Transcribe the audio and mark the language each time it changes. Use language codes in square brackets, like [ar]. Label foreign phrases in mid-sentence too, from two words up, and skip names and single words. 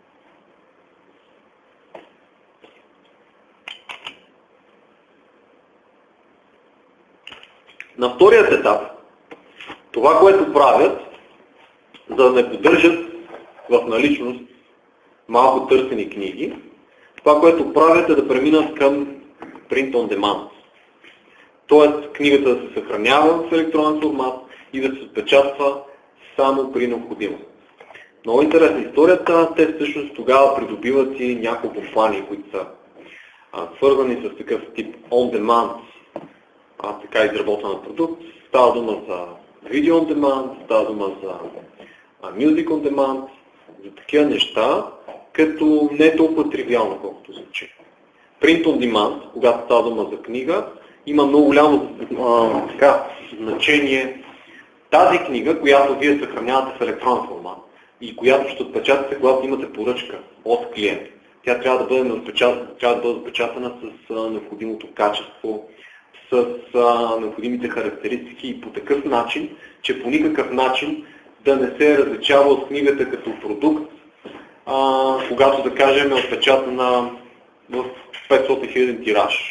[bg] На вторият етап, това, което правят, за да не поддържат в наличност малко търсени книги, това, което правят е да преминат към [en] print on demand. [bg] Тоест книгата да се съхранява в електронен формат и да се отпечатва само при необходимост. Много интересна историята. Те всъщност тогава придобиват и няколко компании, които са свързани с такъв тип [en] on-demand, [bg] така изработен продукт. Става дума за [en] video on demand, [bg] става дума за [en] music on demand, [bg] за такива неща, като не е толкова тривиално, колкото звучи. [en] Print on demand, [bg] когато става дума за книга, има много голямо значение. Тази книга, която вие съхранявате в електронен формат и която ще отпечатате, когато имате поръчка от клиент, тя трябва да бъде отпечатана с необходимото качество, с необходимите характеристики и по такъв начин, че по никакъв начин да не се различава от книгата като продукт, когато, да кажем, е отпечатана в 500 000 тираж.